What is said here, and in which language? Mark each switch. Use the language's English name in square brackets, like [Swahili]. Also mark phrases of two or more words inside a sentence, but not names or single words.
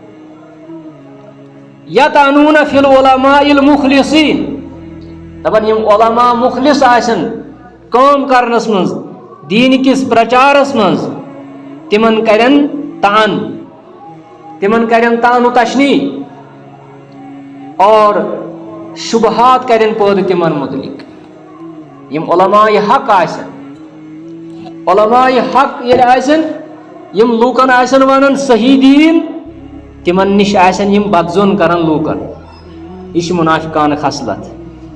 [Arabic] یطعنون فی العلماء المخلصین، [Kashmiri] دپان یم علماء مخلص آسن کٲم کرنس منٛز، دین کس پرچارس منٛز، تمن کرن طعن، تمن کرن طعن و تشنیع اور شبہات کرن پٲدٕ تمن متعلق. یم علماء حق آسن، علماء حق ییٚلہِ آسن، یم لوٗکن آسن ونان صحیح دین، تمن نش آسن یم بدزون کران لوٗکن. یہ چھِ منافقانہ خصلت.